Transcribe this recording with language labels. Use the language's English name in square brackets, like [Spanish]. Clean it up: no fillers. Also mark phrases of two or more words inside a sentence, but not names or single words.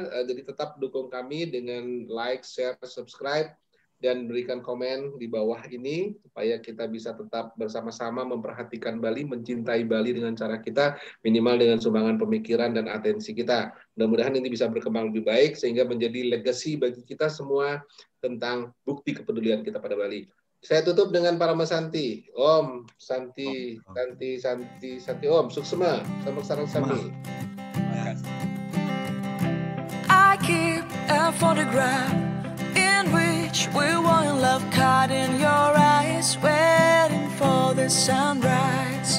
[Indonesian] Jadi tetap dukung kami dengan [English] like, share, subscribe, [Indonesian] dan berikan komen di bawah ini supaya kita bisa tetap bersama-sama memperhatikan Bali, mencintai Bali dengan cara kita, minimal dengan sumbangan pemikiran dan atensi kita. Mudah-mudahan ini bisa berkembang lebih baik sehingga menjadi legacy bagi kita semua tentang bukti kepedulian kita pada Bali. Saya tutup dengan para Santi. [Sanskrit] Om, Santi, Om, [Balinese] suksema, sama sarang sami. [English] I keep a photograph in which we were in love, caught in your eyes, waiting for the sunrise.